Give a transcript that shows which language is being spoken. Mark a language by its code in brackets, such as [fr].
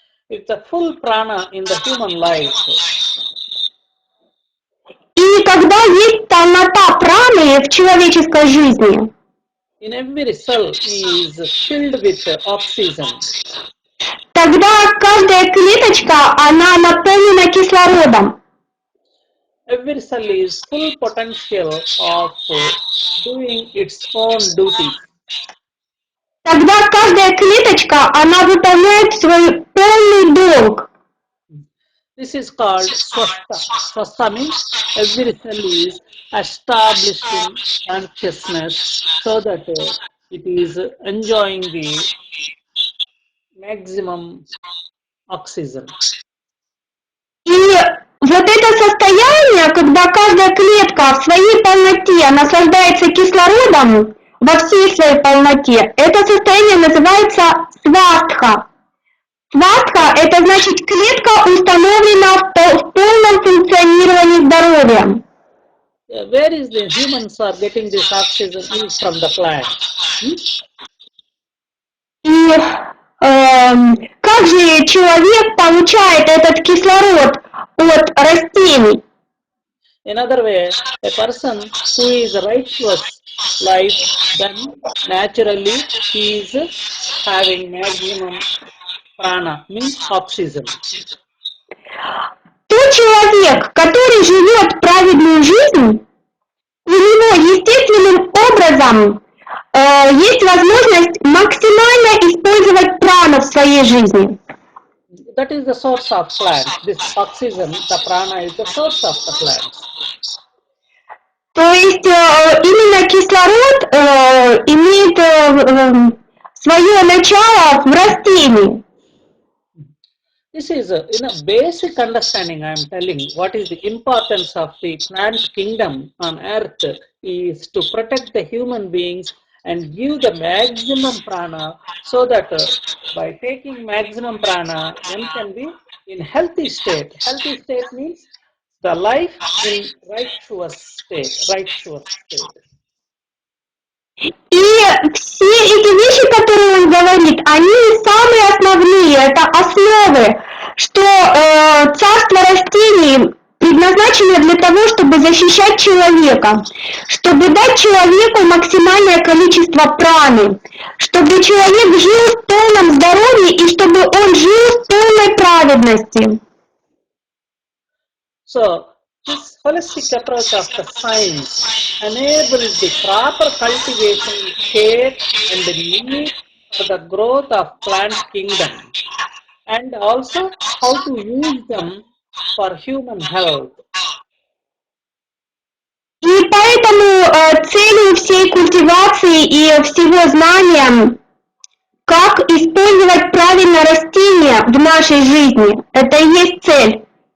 [en] It's a full prana in the human life. [ru] И когда есть полнота праны в человеческой жизни, [en] In every cell is filled with oxygen. [ru] тогда каждая клеточка, она наполнена кислородом. [en] Every cell is full potential of doing its own duty. [ru] Тогда каждая клеточка, она выполняет свой полный долг. [en] This is called swastha. Swastha means every cell is establishing consciousness so that it is enjoying the maximum oxygen. [ru] И вот это состояние, когда каждая клетка в своей полноте наслаждается кислородом во всей своей полноте, это состояние называется свастха. Свастха – это значит клетка установлена в полном функционировании здоровья. [en] Where is the humans are getting this oxygen is from the plant. [ru] И как же человек получает этот кислород от растений? [en] In other way, a person who is righteous life, then naturally he is having maximum prana, means oxygen. [ru] Тот человек, который живет праведную жизнь, у него естественным образом есть возможность максимально использовать прану в своей жизни. [en] That is the source of plants. This oxygen, the prana, is the source of the plants. [ru] То есть именно кислород имеет свое начало в растении. [en] This is a basic understanding. I am telling what is the importance of the plant kingdom on earth is to protect the human beings and give the maximum prana so that by taking maximum prana, one can be in healthy state. Healthy state means the life in righteous state, righteous state. [ru] И все эти вещи, которые он говорит, они самые основные, это основы, что царство растений предназначено для того, чтобы защищать человека, чтобы дать человеку максимальное количество праны, чтобы человек жил в полном здоровье и чтобы он жил в полной праведности. [en] So, this holistic approach of the science enables the proper cultivation, care, and the need for the growth of plant kingdom, and also how to use them for human health. [ru] И поэтому целью всей культивации и всего знания, как использовать правильно растения в нашей жизни, это и есть цель.